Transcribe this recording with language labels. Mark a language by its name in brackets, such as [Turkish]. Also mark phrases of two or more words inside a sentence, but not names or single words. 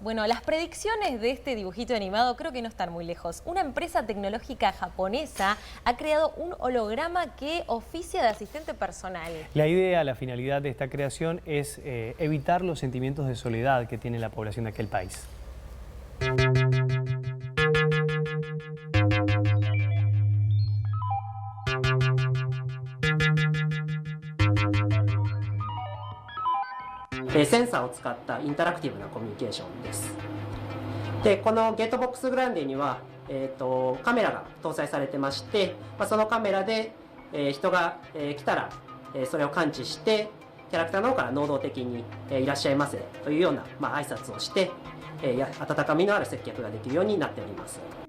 [Spanish] Bueno, las predicciones de este dibujito animado creo que no están muy lejos. Una empresa tecnológica japonesa ha creado un holograma que oficia de asistente personal. La idea, la finalidad de esta creación es evitar los sentimientos de soledad que tiene la población de aquel país. [Japanese] センサーを使ったインタラクティブなコミュニケーションです。で、このゲートボックスグランデには、カメラが搭載されてまして、そのカメラで、人が、来たら、それを感知してキャラクターの方から能動的に、いらっしゃいませというような、挨拶をして、温かみのある接客ができるようになっております。